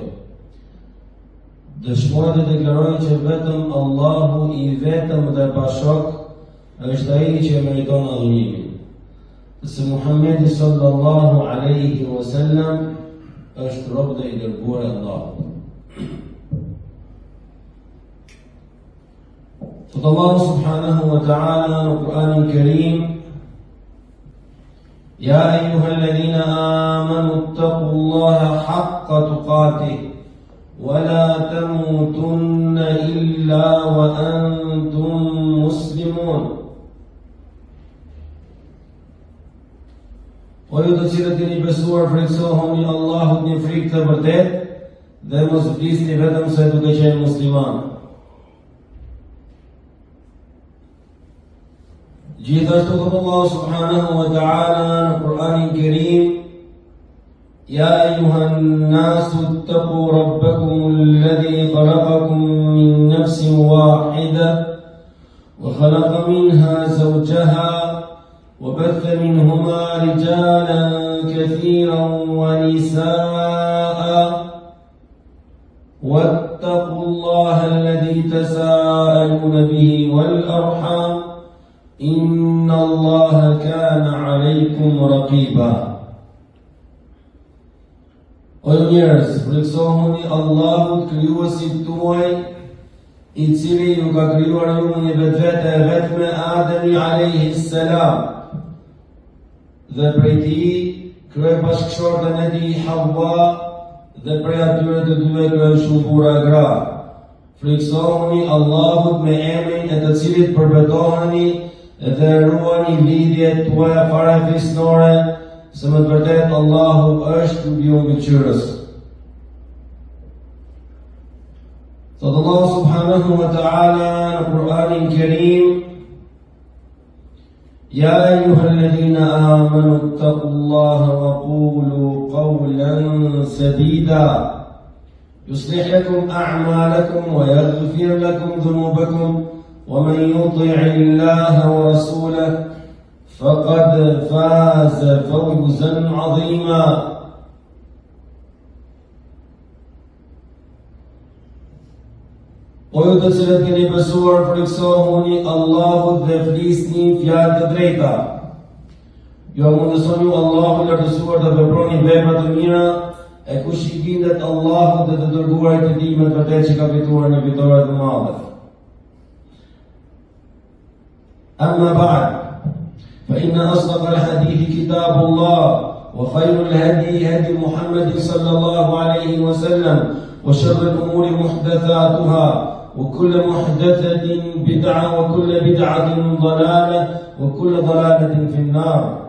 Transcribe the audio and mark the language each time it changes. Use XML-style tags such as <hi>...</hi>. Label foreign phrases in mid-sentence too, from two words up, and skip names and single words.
<sq>Dëshmoj dhe deklaroj që vetëm Allahu i vetëm dhe bashok është ai që meriton adhurimin. Se Muhammedi</sq> <ar>صلى الله عليه وسلم</ar> <sq>është rob dhe i dërguar e Allahut. Thot Allahu</sq> <ar>سبحانه وتعالى</ar> <sq>në Kur'anin Kerim:</sq> <ar>يا أيها الذين آمنوا اتقوا الله حق تقاته ولا تموتن إلا وأنتم مسلمون.</ar> <sq>O ju të cilët jeni besuar, friksohuni Allahut një frikë të vërtetë dhe mos vlisni vetëm se duke qenë musliman. Gjithashtu thot Allah</sq> <ar>سبحانه وتعالى</ar> <sq>në Kur'anin Kerim:</sq> <ar>يا أيها الناس اتقوا ربكم الذي خلقكم من نفس واحدة وخلق منها زوجها وبث منهما رجالا كثيرا ونساء واتقوا الله الذي تساءلون به والأرحام إن الله كان عليكم رقيبا.</ar> <sq>O njerëz, friksohuni Allahut krijuesit tuaj, i cili ju ka krijuar ju një vetvete e vetme, Ademi</sq> <ar>عليه السلام,</ar> <sq>dhe prej tij krijoi bashkëshortën e tij Hawa, dhe prej atyre të dyve krijoi shumë burra e gra. Friksohuni Allahut me emrin e të cilit përbetoheni dhe ruani lidhjet tuaja parafisnore, se më të vërtetë Allahu është mbi mbikëqyrës. Thot Allah</sq> <ar>سبحانه وتعالى</ar> <sq>në Kur'anin Kerim:</sq> <ar>يا أيها الذين آمنوا اتقوا الله وقولوا قولا سديدا يصلح لكم أعمالكم ويغفر لكم ذنوبكم ومن يطع الله ورسوله فقد فاز فوزا عظيما.</ar> <sq>O ju të cilët keni besuar, friksohuni Allahut dhe flisni fjalë të drejta. Jo mundësoni ju Allahu lartësuar të veproni vepra të mira, e kush i bindet Allahut dhe të dërguarit të tij me të vërtetë që ka fituar një fitore të madhe.</sq> <ar>أما بعد فإن أصدق الحديث كتاب الله وخير الهدي هدي محمد صلى الله عليه وسلم وشر الأمور محدثاتها وكل محدثة بدعة وكل بدعة ضلالة وكل ضلالة في النار.</ar>